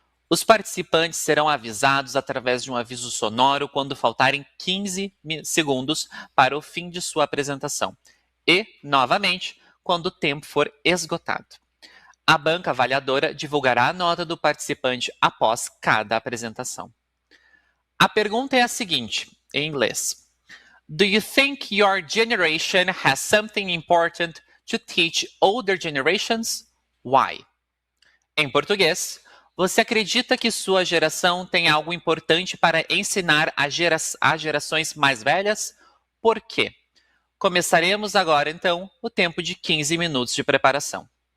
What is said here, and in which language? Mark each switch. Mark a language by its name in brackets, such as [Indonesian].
[Portuguese] Os participantes serão avisados através de um aviso sonoro quando faltarem 15 segundos para o fim de sua apresentação e, novamente, quando o tempo for esgotado. A banca avaliadora divulgará a nota do participante após cada apresentação. A pergunta é a seguinte, em inglês. [English] Do you think your generation has something important to teach older generations? Why? [Portuguese] Em português, você acredita que sua geração tem algo importante para ensinar às gerações mais velhas? Por quê? Começaremos agora, então, o tempo de 15 minutos de preparação.